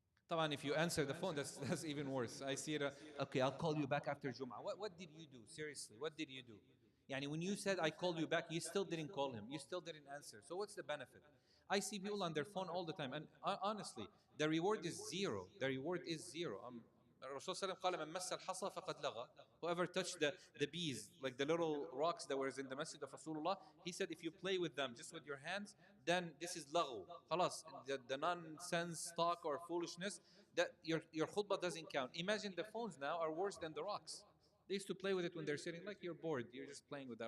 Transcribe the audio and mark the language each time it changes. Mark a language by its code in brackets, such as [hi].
[en] Taban, if you answer the phone, that's even worse. I see it. Okay, I'll call you back after Jum'ah. What did you do? Seriously, what did you do? Yani when you said I called you back, you still didn't call him. You still didn't answer. So what's the benefit? I see people on their phone all the time, and honestly, the reward is zero. The reward is zero. [ar] Rasul sallallahu alaihi wasallam قال من مس الحصى فقد لغى. [en] Whoever touched the bees, like the little rocks that were in the masjid of Rasulullah, he said if you play with them just with your hands, then this is laghu. Khalas, the nonsense talk or foolishness, that your khutbah doesn't count. Imagine the phones now are worse than the rocks. They used to play with it when they're sitting, like you're bored, you're just playing with that.